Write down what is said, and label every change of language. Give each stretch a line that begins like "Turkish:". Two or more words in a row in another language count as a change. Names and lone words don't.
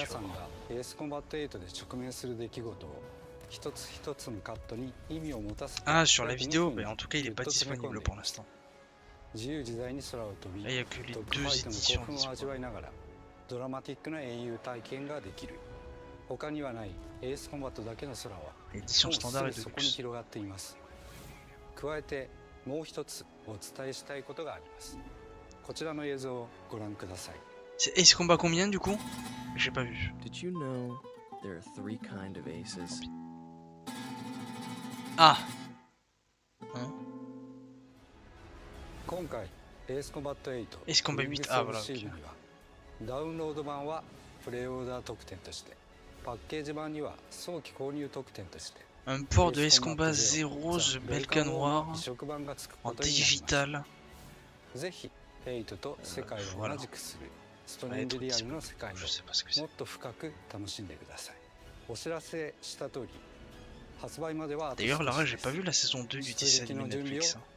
French: Ah, sur la vidéo, mais en tout cas, il n'est pas disponible pour l'instant. Là, il n'y a que les 2 éditions. L'édition standard et deluxe.
Japanese: 加えてもう一つお伝えしたいことがあります。こちらの映像をご覧ください。
French: C'est Ace Combat combien du coup? J'ai pas vu.
English: Did you know there are 3 kinds of aces? Ah. Hein?
Japanese: 今回 Ace Combat 8
French: Ace Combat 8 ah voilà. Okay.
Japanese: ダウンロード版はプレオーダー特典として、パッケージ版には早期購入特典として。
French: Un port de Ace Combat 0 The Belka Noir en digital. Voilà. Je sais pas ce que c'est. D'ailleurs, Lara, j'ai pas vu la saison 2 du dessin animé Netflix.